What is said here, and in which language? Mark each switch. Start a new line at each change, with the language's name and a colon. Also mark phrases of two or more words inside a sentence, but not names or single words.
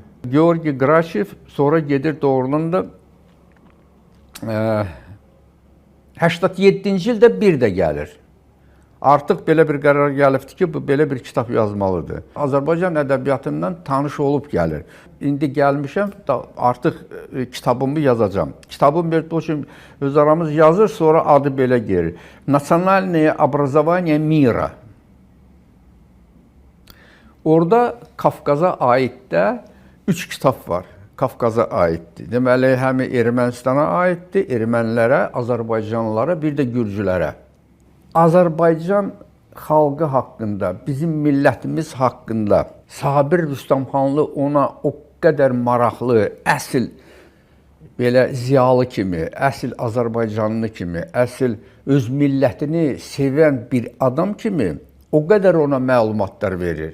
Azerbaijani: Georgi Gaçev sonra gedir doğrudan da 87-ci ildə bir də gəlir. Artıq belə bir qərar gəlibdir ki, bu belə bir kitab yazmalıdır. Azərbaycan ədəbiyyatından tanış olub gəlir. İndi gəlmişəm, artıq kitabımı yazacağam. Kitabım öz aramız yazır, sonra adı belə gelir. Nasionalное образование мира. Orada Qafqaza aid də 3 kitab var. Qafqaza aiddir. Deməli, həm Ermənistana aiddir, ermənilərə, Azərbaycanlılara, bir də Gürcülərə. Azərbaycan xalqı haqqında, bizim millətimiz haqqında Sabir Rüstəmxanlı ona o qədər maraqlı, əsl belə ziyalı kimi, əsl Azərbaycanlı kimi, əsl öz millətini sevən bir adam kimi o qədər ona məlumatlar verir.